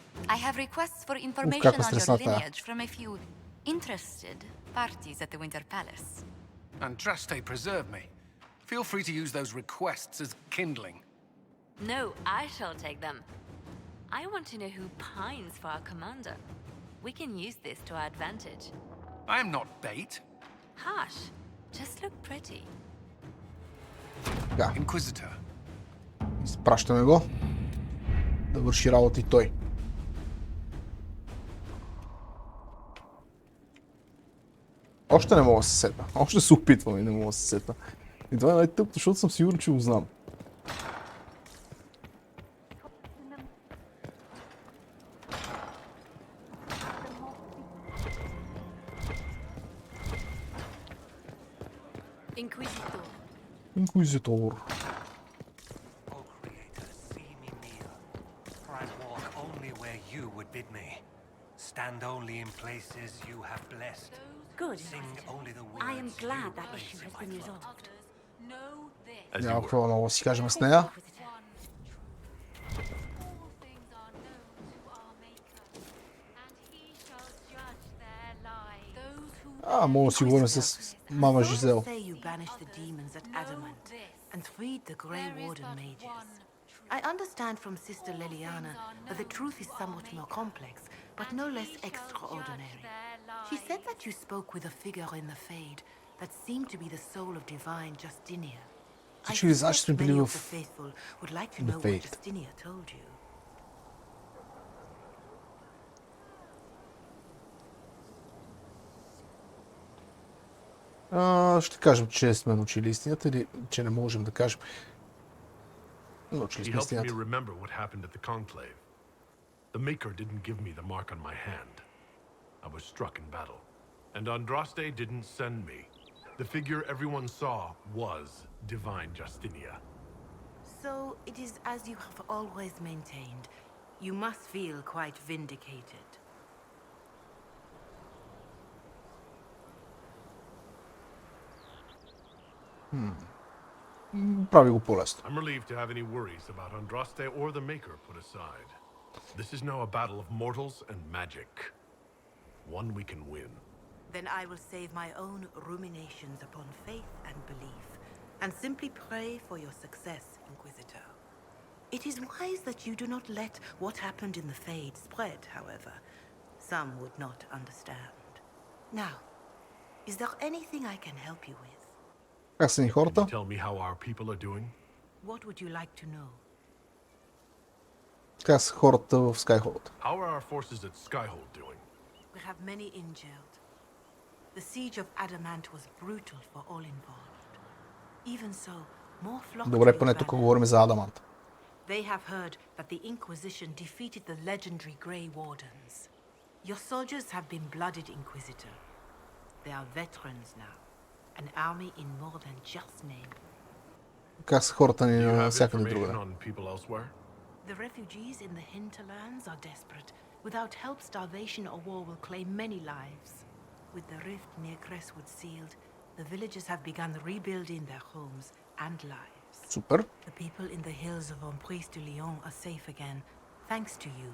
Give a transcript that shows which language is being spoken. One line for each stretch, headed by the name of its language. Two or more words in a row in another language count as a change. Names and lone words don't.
English: I have requests for information on your
Bulgarian: стресната е.
English: lineage from a few interested parties at the Winter Palace. Andraste preserve me. Feel free to use those requests as kindling. No, I shall take them. I want to know who pines for our commander. We can use this to our advantage. I am not bait. Hush. Just look pretty.
Bulgarian: Така,
English: Inquisitor.
Bulgarian: изпращаме го да върши работа и той. Още не мога да се сета. Още се опитвам и не мога да се сета. И това е най-тъпто, защото съм сигурен, че го знам. Инквизитор.
English: O Creator, see me kneel, for I walk only where you would bid me. Stand only in places you have blessed. Good. Sing only the words I am glad you that place issue in has my been throat. resolved. As you
Bulgarian: Няма
English: were.
Bulgarian: какво много да си кажем с нея. Мога да си говорим с мама Жизел.
English: Say you banished the demons at Adamant and freed the Grey Warden mages. I understand from Sister Liliana that the truth is somewhat more complex, but no less extraordinary. She said that you spoke with a figure in the Fade that seemed to be the soul of divine Justinia. I
Bulgarian: Всички ви знаеш, че сме
English: suspect
Bulgarian: били
English: many of
Bulgarian: в
English: the faithful would like to The know what Fade. Justinia told you.
Bulgarian: Ще кажем, че сме научили истината или че не можем да кажем. Научили
English: He
Bulgarian: сме
English: helped me
Bulgarian: истината.
English: remember what happened at the conclave. The Maker didn't give me the mark on my hand. I was struck in battle. And Andraste didn't send me. The figure everyone saw was divine Justinia. So it is as you have always maintained. You must feel quite vindicated.
Bulgarian: Прави го по-лесно.
English: I'm relieved to have any worries about Andraste or the Maker put aside. This is now a battle of mortals and magic. One we can win. Then I will save my own ruminations upon faith and belief, and simply pray for your success, Inquisitor. It is wise that you do not let what happened in the Fade spread, however. Some would not understand. Now, is there anything I can help you with?
Bulgarian: Как са ни
English: Can
Bulgarian: хората?
English: you tell me how our people are doing? What would you like to know?
Bulgarian: Как са хората в Skyhold?
English: How are our forces at Skyhold doing? We have many injured. The siege of Adamant was brutal for all involved. Even so, more flocked to
Bulgarian: Добре,
English: your
Bulgarian: поне тук
English: banner.
Bulgarian: говорим за Адамант.
English: They have heard that the Inquisition defeated the legendary Grey Wardens. Your soldiers have been blooded, Inquisitor. They are veterans now. An army in more than just name.
Bulgarian: Как са хората ни
English: Do you have
Bulgarian: навсякъде
English: information
Bulgarian: другаде?
English: on people elsewhere? The refugees in the hinterlands are desperate. Without help, starvation or war will claim many lives. With the rift near Crestwood sealed, the villagers have begun rebuilding their homes and lives.
Bulgarian: Супер.
English: The people in the hills of Emprise de Lyon are safe again, thanks to you.